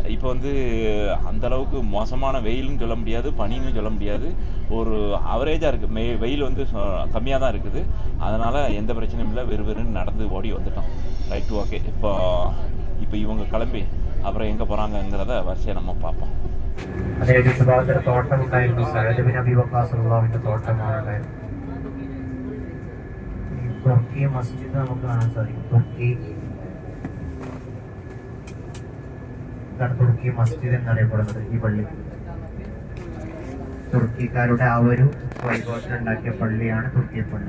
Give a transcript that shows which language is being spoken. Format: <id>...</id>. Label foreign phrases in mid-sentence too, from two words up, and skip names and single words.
<ta>இப்போ வந்து அந்தளவுக்கு மோசமான வெயில்னு சொல்ல முடியாது, பனின்னு சொல்ல முடியாது. ஒரு அவரேஜாக இருக்குது. வெயில் வந்து கம்மியாக தான் இருக்குது. அதனால் எந்த பிரச்சனையும் இல்லை. வெறுன்னு நடந்து ஓடி வந்துட்டோம்.</ta> <en>right, okay.</en> <ta>இப்போ இவங்க கிளம்பி அப்புறம் எங்கே போகிறாங்கங்கிறத வரிசையை நம்ம பார்ப்போம்.</ta> <ml>അതേ ഭാഗത്തൊരു തോട്ടം ഉണ്ടായിരുന്നു. സഅദ് ബിൻ അബീ വഖാസ് റളിയല്ലാഹുവിന്റെ തോട്ടമാണ്. തുർക്കി മസ്ജിദ് നമുക്ക് കാണാൻ സാധിക്കും. തുർക്കി മസ്ജിദ് എന്നറിയപ്പെടുന്നത് ഈ പള്ളി തുർക്കിക്കാരുടെ ആ ഒരു വൈഭവത്തിൽ ഉണ്ടാക്കിയ പള്ളിയാണ് തുർക്കി പള്ളി.</ml>